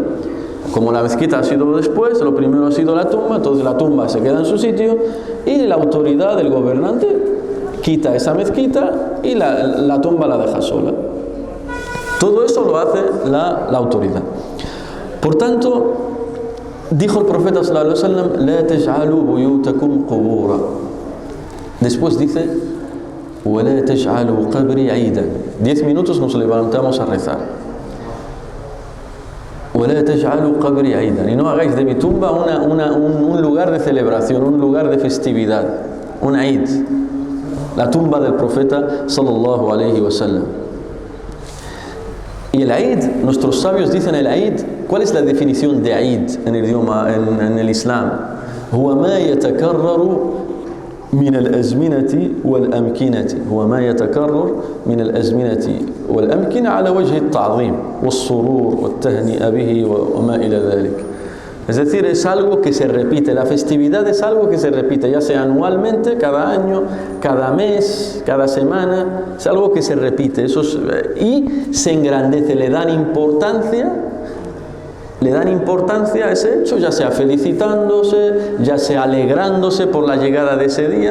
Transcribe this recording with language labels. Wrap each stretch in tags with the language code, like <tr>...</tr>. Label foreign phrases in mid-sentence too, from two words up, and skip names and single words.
<es>Como la mezquita ha sido después, lo primero ha sido la tumba, entonces la tumba se queda en su sitio y la autoridad del gobernante quita esa mezquita y la tumba la deja sola. Todo eso lo hace la autoridad. Por tanto, dijo el profeta</es> <ar>صلى الله عليه وسلم: لا تجعلوا بيوتكم قبورا.</ar> <es>Después dice:</es> <ar>ولا تجعلوا قبري عيدا.</ar> <es>10 minutos nos levantamos a rezar.</es> <ar>ولا تجعلوا قبري عيدا,</ar> <es>y no hagáis de mi tumba un lugar de celebración, un lugar de festividad, un Eid, la tumba del profeta</es> <ar>صلى الله عليه وسلم.</ar> <es>Y el Eid, nuestros sabios dicen el Eid, ¿cuál es la definición de Eid en el idioma, en el Islam?</es> <ar>هو ما يتكرر من الأزمنة والأمكنة على وجه التعظيم والسرور والتهنئة به وما إلى ذلك.</ar> <es>Es decir, es algo que se repite. La festividad es algo que se repite, ya sea anualmente, cada año, cada mes, cada semana. Es algo que se repite. Y se engrandece, le dan importancia a ese hecho, ya sea felicitándose, ya sea alegrándose por la llegada de ese día.</es>